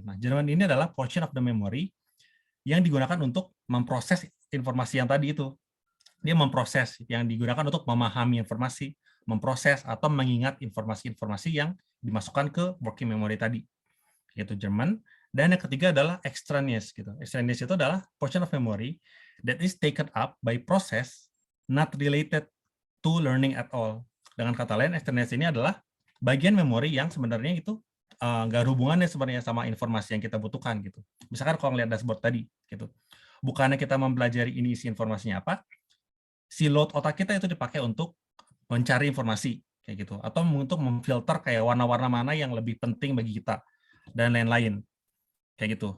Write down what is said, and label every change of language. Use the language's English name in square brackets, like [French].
[Indonesian] Nah, German ini adalah [English] portion of the memory [Indonesian] yang digunakan untuk memproses informasi yang tadi itu. Dia memproses, yang digunakan untuk memahami informasi, memproses atau mengingat informasi-informasi yang dimasukkan ke working memory tadi, yaitu German. Dan yang ketiga adalah extraneous gitu. Extraneous itu adalah [English] portion of memory that is taken up by process not related to learning at all. [Indonesian] Dengan kata lain, extraneous ini adalah bagian memori yang sebenarnya itu nggak hubungannya sebenarnya sama informasi yang kita butuhkan gitu. Misalkan kalau ngeliat dashboard tadi gitu, bukannya kita mempelajari ini isi informasinya apa, si load otak kita itu dipakai untuk mencari informasi kayak gitu, atau untuk memfilter kayak warna-warna mana yang lebih penting bagi kita dan lain-lain kayak gitu.